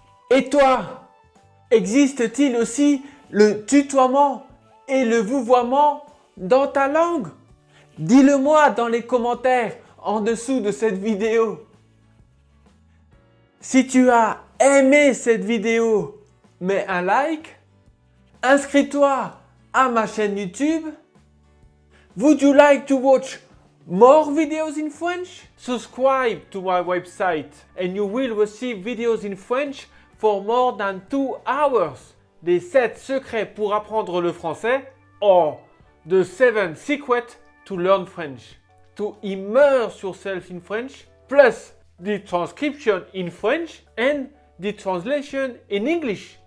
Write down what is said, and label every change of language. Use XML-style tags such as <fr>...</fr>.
<fr>Et toi, existe-t-il aussi le tutoiement et le vouvoiement dans ta langue? Dis-le moi dans les commentaires en dessous de cette vidéo. Si tu as aimé cette vidéo, mets un like. Inscris-toi à ma chaîne YouTube.</fr> <en>Would you like to watch more videos in French? Subscribe to my website and you will receive videos in French for more than 2 hours.</en> <fr>Les 7 secrets pour apprendre le français</fr> <en>or the 7 secrets to learn French. To immerse yourself in French plus the transcription in French and the translation in English.</en>